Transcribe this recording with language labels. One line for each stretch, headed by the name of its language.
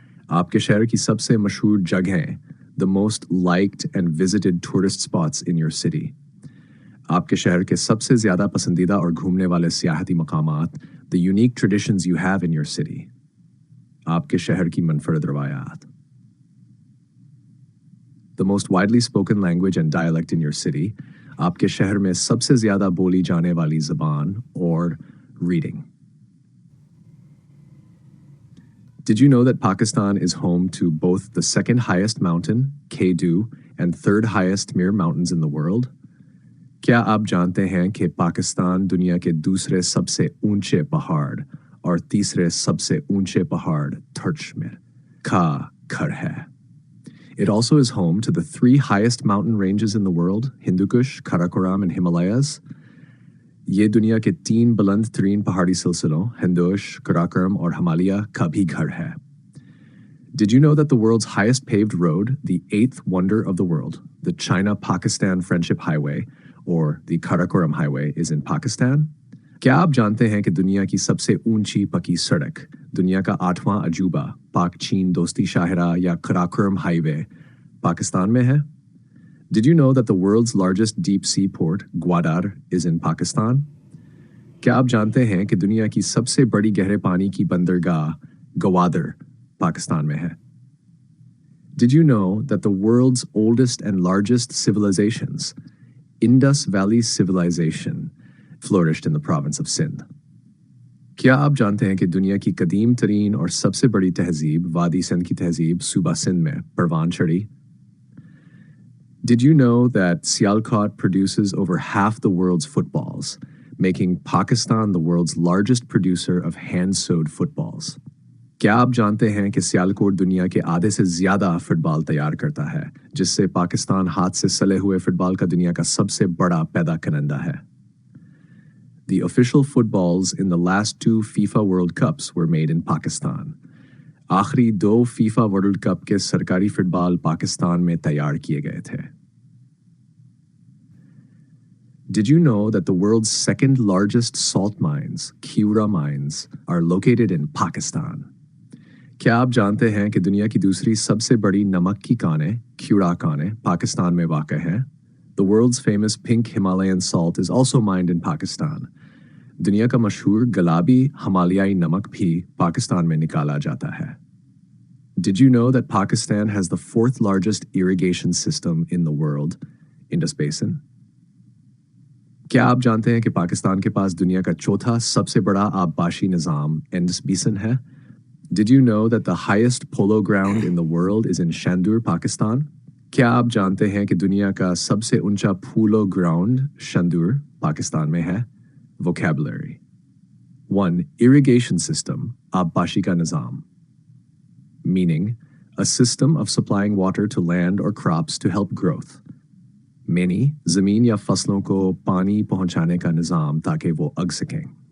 Hindi: आपके शहर की सबसे मशहूर जगहें,
English: the most liked and visited tourist spots in your city,
Hindi: आपके शहर के सबसे ज़्यादा पसंदीदा और घूमने वाले सियाहती मकामात,
English: the unique traditions you have in your city,
Hindi: आपके शहर की मनफरद रवायात.
English: The most widely spoken language and dialect in your city,
Hindi: आपके शहर में सबसे ज़्यादा बोली जाने वाली ज़बान और reading.
English: Did you know that Pakistan is home to both the second highest mountain, K2, and third highest mere mountains in the world?
Hindi: क्या आप जानते हैं कि पाकिस्तान दुनिया के दूसरे सबसे ऊंचे पहाड़ और तीसरे सबसे ऊंचे पहाड़ थर्चमेर का घर है?
English: It also is home to the three highest mountain ranges in the world, Hindu Kush, Karakoram, and Himalayas.
Hindi: ये दुनिया के तीन बुलंद तरीन पहाड़ी सिलसिलों, Hindu Kush, Karakoram और Himalaya का भी घर है.
English: Did you know that the world's highest paved road, the eighth wonder of the world, the China-Pakistan Friendship Highway, or the Karakoram Highway, is in Pakistan?
Hindi: क्या आप जानते हैं कि दुनिया की सबसे ऊंची पक्की सड़क, दुनिया का 8वां अजूबा, पाक चीन दोस्ती शाहरा या Karakoram Highway, पाकिस्तान में है?
English: Did you know that the world's largest deep sea port, Gwadar, is in Pakistan?
Hindi: क्या आप जानते हैं कि दुनिया की सबसे बड़ी गहरे पानी की बंदरगाह, Gwadar, पाकिस्तान में है?
English: Did you know that the world's oldest and largest civilizations, Indus Valley Civilization, flourished in the province of Sindh?
Hindi: क्या आप जानते हैं कि दुनिया की कदीम तरीन और सबसे बड़ी तहजीब, वादी सिंध की तहजीब, सूबा सिंध में परवान चढ़ी?
English: Did you know that Sialkot produces over half the world's footballs, making Pakistan the world's largest producer of hand-sewed footballs?
Hindi: क्या आप जानते हैं कि सियालकोट दुनिया के आधे से ज़्यादा फुटबॉल तैयार करता है, जिससे पाकिस्तान हाथ से सले हुए फुटबॉल का दुनिया का सबसे बड़ा पैदा करने है?
English: The official footballs in the last two FIFA World Cups were made in Pakistan.
Hindi: आखिरी दो FIFA World Cup के सरकारी फुटबॉल पाकिस्तान में तैयार किए गए थे.
English: Did you know that the world's second largest salt mines, Kiura mines, are located in Pakistan?
Hindi: क्या आप जानते हैं कि दुनिया की दूसरी सबसे बड़ी नमक की कानें, Kiura कानें, पाकिस्तान में वाक़ हैं?
English: The world's famous pink Himalayan salt is also mined in Pakistan.
Hindi: दुनिया का मशहूर गुलाबी हिमालयाई नमक भी पाकिस्तान में निकाला जाता है.
English: Did you know that Pakistan has the fourth largest irrigation system in the world, Indus Basin?
Hindi: क्या आप जानते हैं कि पाकिस्तान के पास दुनिया का चौथा सबसे बड़ा आबपाशी निज़ाम, Indus Basin है?
English: Did you know that the highest polo ground in the world is in Shandur, Pakistan?
Hindi: क्या आप जानते हैं कि दुनिया का सबसे ऊंचा पोलो ग्राउंड शंदूर पाकिस्तान में है?
English: Vocabulary.
Hindi: 1. Irrigation system, आबपाशी का निज़ाम.
English: Meaning, a system of supplying water to land or crops to help growth.
Hindi: Many, ज़मीन या फसलों को पानी पहुंचाने का निज़ाम ताकि वो अग सकें.